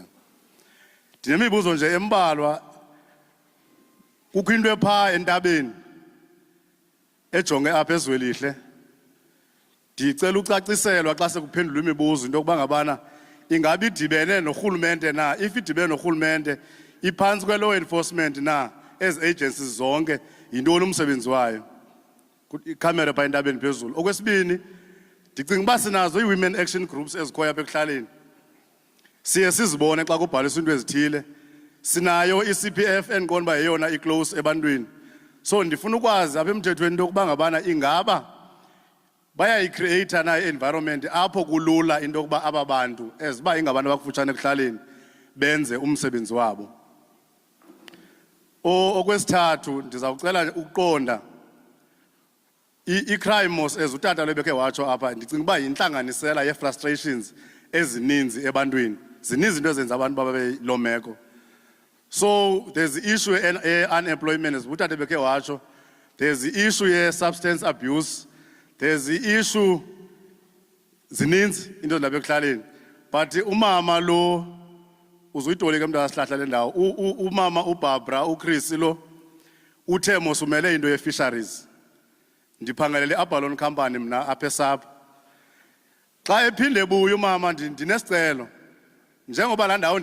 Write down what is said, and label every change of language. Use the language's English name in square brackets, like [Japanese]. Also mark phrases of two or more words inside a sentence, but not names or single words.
[Xhosa] Ndinemibuzo nje embalwa kukho into ephaa entabeni ejonge apha eZwelihle ndicela ucaciselwa xa sekuphendulwa imibuzo into yokuba ngabana ingabi idibene norhulumente na if idibene norhulumente iphantsi kwe- [English] law enforcement [Xhosa] na ezi agencies zonke yintoni umsebenzi wayo ikhamera phaa entabeni phezulu. Okwesibini ndicinga uba sinazo ii- [English] women action groups [Xhosa] ezikhoya apha ekuhlaleni siye sizibone xa kubhaliswa into ezithile sinayo i-CPF endiqonda uba yeyona i-close ebantwini so ndifuna ukwazi apha emthethweni into yokuba ngabana ingaba bayayicreata na i-environment apho kulula into yokuba aba bantu eziba ingabantu abakufutshane ekuhlaleni benze umsebenzi wabo. Okwesithathu ndizawucela ukuqonda i-crime mos as utata lebekhe watsho apha ndicinga uba yintlanganisela ye-frustrations ezininzi ebantwini zininzi into ezenza abantu babe loo meko. [English] So there's the issue unemployment as [Xhosa] utata bekhe watsho, [English] there's the issue ye-substance abuse, there's the issue [Xhosa] zininzi into lapha ekuhlaleni but umama lo uzuyitolika mntu asihlahla le ndawo umama uBarbara uChris lo uthe mos umele into ye-fisheries ndiphangelele i-Abalone company mna apha eSapha xa ephinde ebuya umama ndinesicelo njengoba la ndawo